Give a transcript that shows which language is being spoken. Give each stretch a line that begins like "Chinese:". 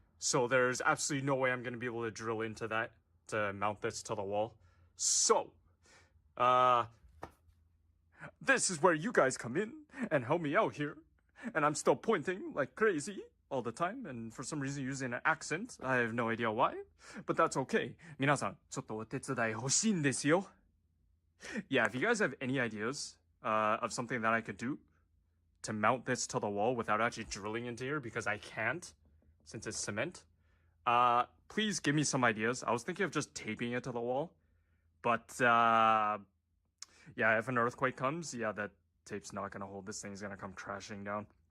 English: So there's absolutely no way I'm going to be able to drill into that to mount this to the wall. So, this is where you guys come in and help me out here. And I'm still pointing like crazy all the time, and for some reason using an accent. I have no idea why, but that's okay.
Japanese: 皆さん、ちょっとお手伝い欲しいんですよ.
English: Yeah, if you guys have any ideas of something that I could do to mount this to the wall without actually drilling into here, because I can't, since it's cement, please give me some ideas. I was thinking of just taping it to the wall, but yeah, if an earthquake comes, yeah, that tape's not gonna hold. This thing's gonna come crashing down.